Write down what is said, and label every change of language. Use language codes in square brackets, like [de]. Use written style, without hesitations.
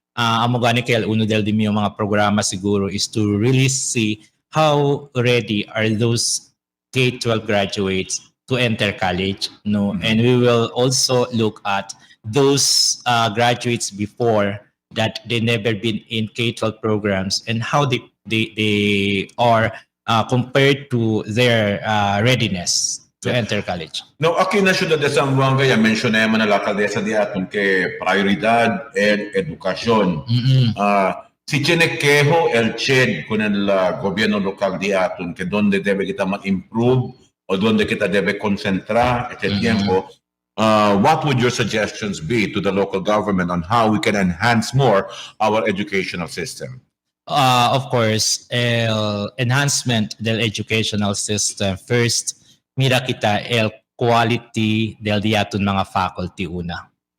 [cbk] Amo gani kay uno del di mga programa siguro [en] is to really see how ready are those K-12 graduates to enter college, no? And we will also look at those graduates before that they never been in K-12 programs and how they are compared to their readiness to enter college. [cbk] No, aquí na syudad de Zamboanga, ya mencioné man la alcaldesa di aton que prioridad en educación. Si tiene quejo el CHED con el gobierno local di aton que donde debe kita ma-improve o donde kita debe concentrar este tiempo, [en] what would your suggestions be to the local government on how we can enhance more our educational system? Of course, enhancement del educational system. [cbk] First, mira kita el quality del diaton mga faculty una.